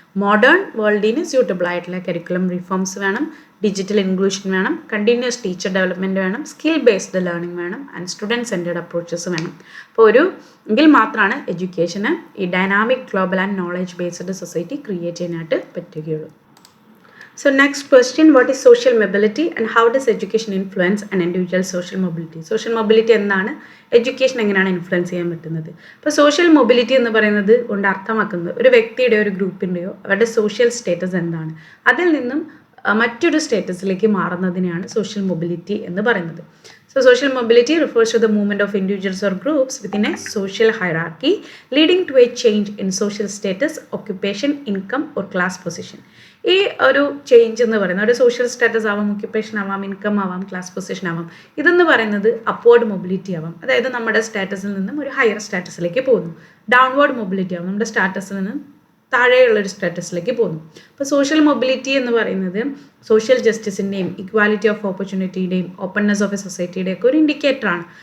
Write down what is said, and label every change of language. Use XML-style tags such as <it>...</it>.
<ml>Modern വേൾഡിന് suitable ആയിട്ടുള്ള curriculum reforms വേണം, digital inclusion വേണം, കണ്ടിന്യൂസ് ടീച്ചർ ഡെവലപ്മെൻറ്റ് വേണം, സ്കിൽ ബേസ്ഡ് ലേണിംഗ് വേണം, ആൻഡ് സ്റ്റുഡൻറ് സെൻറ്റേഡ് അപ്രോച്ചസ് വേണം. അപ്പോൾ എങ്കിൽ മാത്രമാണ് എഡ്യൂക്കേഷന് ഈ dynamic global and knowledge based society create ചെയ്യാനായിട്ട് പറ്റുകയുള്ളൂ.</ml> <en>So next question, what is social mobility and how does education influence an individual social mobility?</en> <ml>Social mobility എന്താണ്, education എങ്ങനെയാണ് ഇൻഫ്ലുവൻസ് ചെയ്യാൻ പറ്റുന്നത്? ഇപ്പോൾ സോഷ്യൽ മൊബിലിറ്റി എന്ന് പറയുന്നത് കൊണ്ട് അർത്ഥമാക്കുന്നത് ഒരു വ്യക്തിയുടെ ഒരു ഗ്രൂപ്പിൻ്റെയോ അവരുടെ സോഷ്യൽ സ്റ്റേറ്റസ് എന്താണ്, അതിൽ നിന്നും മറ്റൊരു സ്റ്റേറ്റസിലേക്ക് മാറുന്നതിനെയാണ് സോഷ്യൽ മൊബിലിറ്റി എന്ന് പറയുന്നത്.</ml> <en>So social mobility refers to the movement of individuals or groups within a social hierarchy leading to a change in social status, occupation, income or class position.</en> <ml>ഈ ഒരു change എന്ന് പറയുന്നത് ഒരു സോഷ്യൽ സ്റ്റാറ്റസ് ആവാം, occupation ആവാം, income ആവാം, class position ആവാം. ഇതെന്ന് പറയുന്നത് അപ്വേർഡ് മൊബിലിറ്റി ആവാം, അതായത് നമ്മുടെ സ്റ്റാറ്റസിൽ നിന്നും ഒരു ഹയർ സ്റ്റാറ്റസിലേക്ക് പോകുന്നു. ഡൗൺവേർഡ് മൊബിലിറ്റി ആവും, നമ്മുടെ സ്റ്റാറ്റസിൽ നിന്നും താഴെയുള്ളൊരു സ്റ്റാറ്റസിലേക്ക് പോകുന്നു. അപ്പോൾ സോഷ്യൽ മൊബിലിറ്റി എന്ന് പറയുന്നത് social ജസ്റ്റിസിൻ്റെയും equality of ഓപ്പർച്യൂണിറ്റിയുടെയും openness of A സൊസൈറ്റിയുടെ ഒക്കെ ഒരു ഇൻഡിക്കേറ്ററാണ്.</ml>